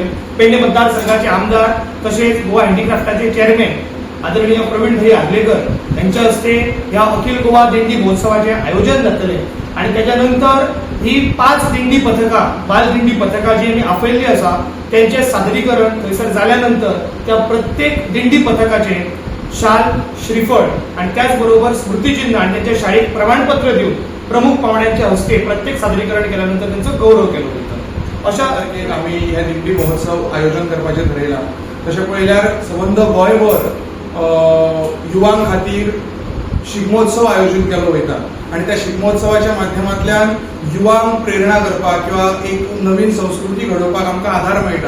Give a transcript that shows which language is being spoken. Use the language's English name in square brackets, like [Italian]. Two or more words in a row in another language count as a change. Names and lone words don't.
[Konkani] पेडणे मतदारसंघाचे आमदार तसेच गोवा हँडीक्राफ्टाचे चेअरमॅन आदरणीय प्रवीण भाई आगलेकर यांच्या हस्ते ह्या अखिल गोवा दिंडी महोत्सवाचे आयोजन जातले आणि त्याच्यानंतर ही 5 दिंडी पथकां बालदिंडी पथकां जी आमी आपयल्ली आसा त्यांचे सादरीकरण थंयसर जाल्यानंतर त्या प्रत्येक दिंडी पथकाचे शाल, श्रीफळ आणि त्याचबरोबर स्मृतिचिन्ह आणि त्यांच्या शाळेत प्रमाणपत्र देऊन प्रमुख पाहुण्यांच्या हस्ते प्रत्येक सादरीकरण केल्यानंतर त्यांचं गौरव केलो वता. अशा तारखेक आमी हे दिंडी महोत्सव आयोजन करपाचें ठरयलां. तशें पळयल्यार सबंद गोंयभर युवां खातीर शिगमोत्सव आयोजीत केलो वयता आणि त्या शिगमोत्सवाच्या माध्यमांतल्यान युवांक प्रेरणा करपाक किंवा एक नवीन संस्कृती घडोवपाक आमकां आधार मेळटा.